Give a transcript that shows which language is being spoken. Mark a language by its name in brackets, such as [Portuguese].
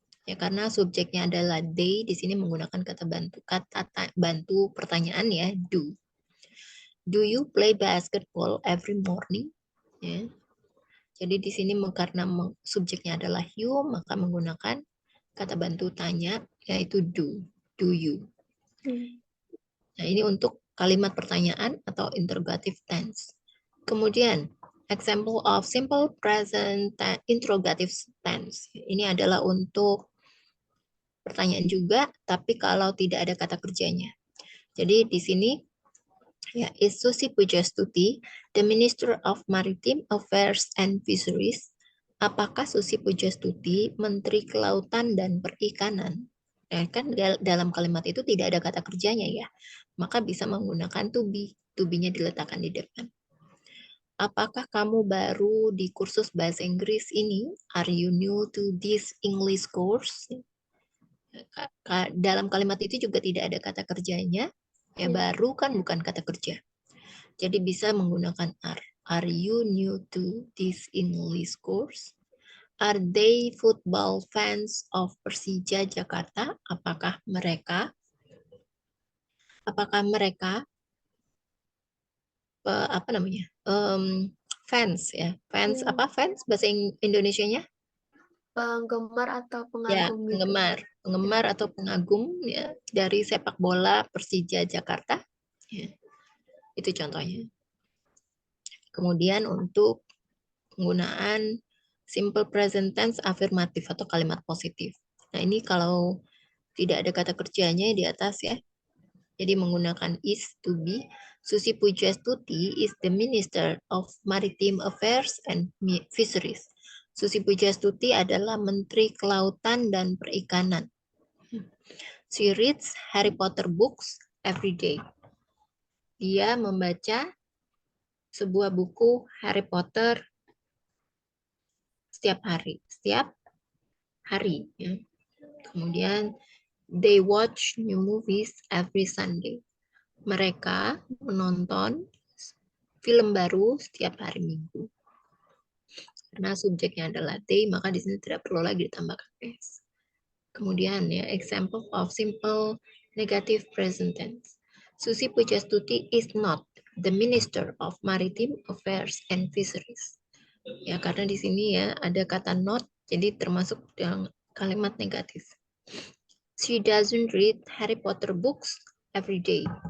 [Indonesian] Ya, karena subjeknya adalah they, di sini menggunakan kata bantu pertanyaan ya, do. [English] Do you play basketball every morning? [Indonesian] Ya. Jadi di sini karena subjeknya adalah you, maka menggunakan kata bantu tanya, yaitu do. [English] Do you? [Indonesian] Nah, ini untuk kalimat pertanyaan atau interrogative tense. Kemudian, [English] example of simple present interrogative tense. [Indonesian] Ini adalah untuk pertanyaan juga, tapi kalau tidak ada kata kerjanya. Jadi di sini ya, [English] is Susi Pujastuti the Minister of Maritime Affairs and Fisheries? [Indonesian] Apakah Susi Pujastuti Menteri Kelautan dan Perikanan? Ya, kan dalam kalimat itu tidak ada kata kerjanya ya, maka bisa menggunakan to be. To be-nya diletakkan di depan. apakah kamu baru di kursus bahasa Inggris ini? [English] Are you new to this English course? [Indonesian] Dalam kalimat itu juga tidak ada kata kerjanya. Ya, Ya. baru kan bukan kata kerja. Jadi bisa menggunakan are. [English] Are you new to this English course? Are they football fans of Persija Jakarta? [Indonesian] Apakah mereka apa namanya? Fans ya. Fans Hmm, apa? Fans bahasa Indonesianya? Penggemar atau Ya, pengagum gitu. penggemar Ya. atau pengagum ya dari sepak bola Persija Jakarta. Ya, itu contohnya. Kemudian untuk penggunaan simple present tense afirmatif atau kalimat positif. Nah, ini kalau tidak ada kata kerjanya di atas ya. Jadi menggunakan is to be. [English] Susi Pujastuti is the Minister of Maritime Affairs and Fisheries. [Indonesian] Susi Pujastuti adalah Menteri Kelautan dan Perikanan. [English] She reads Harry Potter books every day. [Indonesian] Dia membaca sebuah buku Harry Potter setiap hari. Setiap hari. Ya. Kemudian, [English] they watch new movies every Sunday. [Indonesian] Mereka menonton film baru setiap hari Minggu. Karena subjeknya adalah they, maka di sini tidak perlu lagi ditambahkan s. Kemudian ya, [English] example of simple negative present tense. Susi Pujastuti is not the Minister of Maritime Affairs and Fisheries. [Indonesian] Ya, karena di sini ya ada kata not, jadi termasuk yang kalimat negatif. [English] She doesn't read Harry Potter books every day.